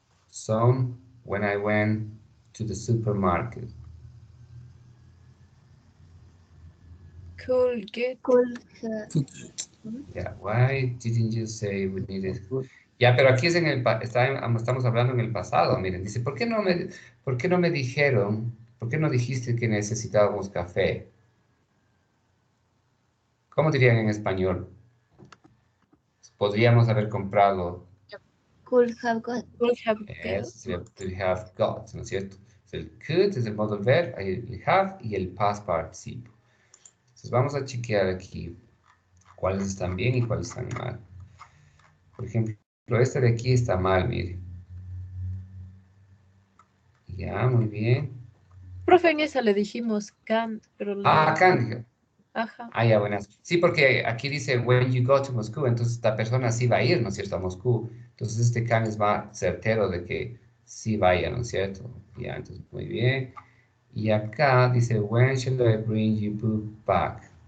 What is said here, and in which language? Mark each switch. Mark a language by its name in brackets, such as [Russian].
[English] Some when I went to the supermarket. Could get. Could Yeah, why didn't you say we needed... [Spanish] Ya, pero aquí es en el estamos hablando en el pasado, miren, dice, ¿por qué no me dijeron, por qué no dijiste que necesitábamos café? ¿Cómo dirían en español? Podríamos haber comprado, [English] Could have got. Could have [Spanish] to have got, ¿no es cierto? El could es el modo verbo, el have y el past participle. Entonces vamos a chequear aquí cuáles están bien y cuáles están mal. Por ejemplo, este de aquí está mal, mire. Ya, muy bien. Profe, en esa le dijimos can, pero Acá dije. Ajá. Ya, buenas. Sí, porque aquí dice when you go to Moscú, entonces esta persona sí va a ir, ¿no es cierto?, a Moscú. Entonces este can es más certero de que sí vaya, ¿no es cierto? Ya, entonces muy bien. [English] Y acá dice when shall I bring you book back?